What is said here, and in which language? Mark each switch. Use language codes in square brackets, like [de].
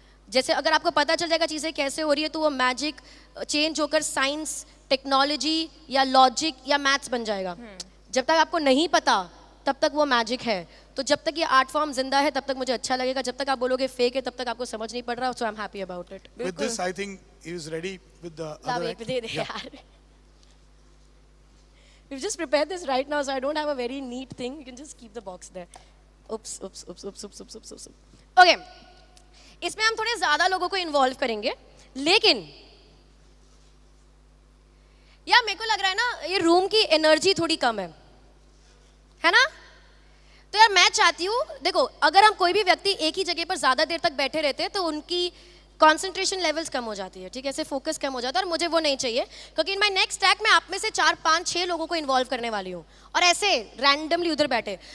[hi] जैसे अगर आपको पता चल जाएगा चीज़ें कैसे हो रही है तो वो मैजिक चेंज होकर साइंस, टेक्नोलॉजी या लॉजिक या मैथ्स बन जाएगा. जब तक आपको नहीं पता तब तक वो मैजिक है. तो जब तक ये आर्ट फॉर्म जिंदा है तब तक मुझे अच्छा लगेगा. जब तक आप बोलोगे फेक है तब तक आपको समझ नहीं पड़ रहा. [en] So I am happy about it. With this, I think he is ready with the other act. Yeah. We've just prepared this right now, so I don't have a very neat thing. You can just keep the box there. Oops, oops, oops, oops, oops, oops, oops, oops. Okay. [hi] इसमें हम थोड़े ज्यादा लोगों को involve करेंगे, लेकिन यार मेरे को लग रहा है ना ये रूम की एनर्जी थोड़ी कम है ना? तो यार मैं चाहती हूँ, देखो अगर हम कोई भी व्यक्ति एक ही जगह पर ज्यादा देर तक बैठे रहते हैं तो उनकी कंसंट्रेशन लेवल्स कम हो जाती है, ठीक है, ऐसे फोकस कम हो जाता है. और मुझे वो नहीं चाहिए, क्योंकि [en] in my next track [hi] मैं आप में से 4, 5, 6 लोगों को इन्वॉल्व करने वाली हूँ और ऐसे रैंडमली उधर बैठे.